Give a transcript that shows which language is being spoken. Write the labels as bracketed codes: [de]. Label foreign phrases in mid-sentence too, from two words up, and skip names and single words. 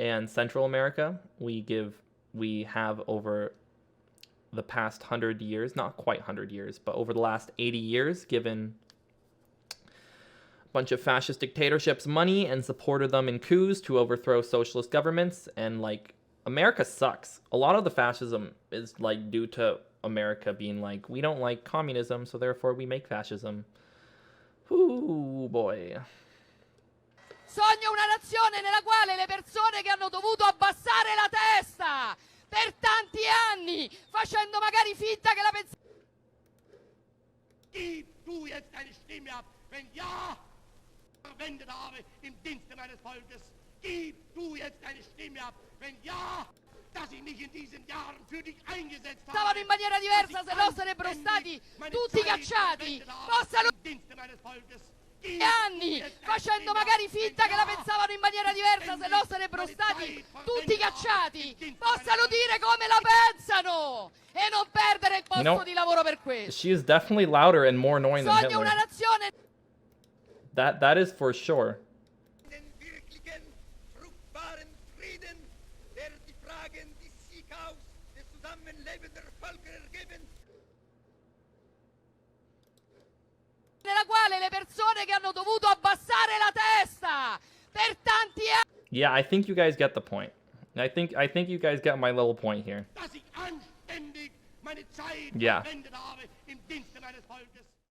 [en] and Central America, we have over the past 100 years, not quite 100 years, but over the last 80 years, given a bunch of fascist dictatorships money and supported them in coups to overthrow socialist governments. And like, America sucks. A lot of the fascism is like due to America being like, we don't like communism, so therefore we make fascism. Ooh, boy. [it] Sogno una nazione nella quale le persone che hanno dovuto abbassare la testa per tanti anni, facendo magari finta che la pensavano. [de] Gib du jetzt deine Stimme ab, wenn ja, verwendet habe im Dienste meines Volkes. Gib du jetzt deine Stimme ab, wenn ja, dass ich mich in diesen Jahren für dich eingesetzt habe. [it] Stavano in maniera diversa, se no sarebbero stati tutti cacciati. Possano [de] im Dienste meines Volkes. [it] anni facendo magari finta che la pensavano in maniera diversa, se no sarebbero stati tutti cacciati. Possano dire come la pensano e non perdere il posto di lavoro per questo. [en] She is definitely louder and more annoying than [it] Sogno [en] Hitler. [it] una nazione. [en] That is for sure. [de] Den wirklichen, fruchtbaren Frieden, der die Fragen des Sieghaus, des Zusammenlebens der Völker ergeben. [it] Nella quale le persone che hanno dovuto abbassare la testa per tanti anni. [en] Yeah, I think you guys get the point. I think you guys get my little point here. [de] Dass ich anständig meine Zeit [en] Yeah. [de] verwendet habe im Dienste meines Volkes.